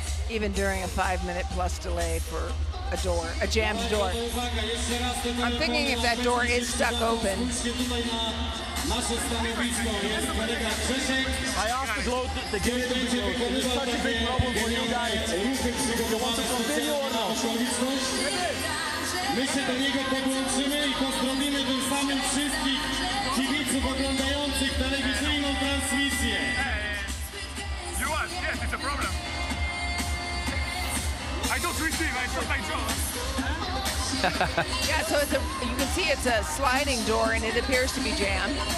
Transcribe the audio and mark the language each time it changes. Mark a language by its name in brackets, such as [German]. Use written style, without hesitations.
[English] Even during a 5-minute plus delay for a door, a jammed door. I'm thinking if that door is stuck open. I asked to close the gate to be closed. It's such a big problem for you guys. You want to continue or not? [Polish] My się do niego podłączymy i pozdrowimy tym samym wszystkich kibiców oglądających telewizyjną transmisję. [English] Yes, it's a problem. I don't receive, I put my jaw. Yeah, so it's you can see it's a sliding door and it appears to be jammed.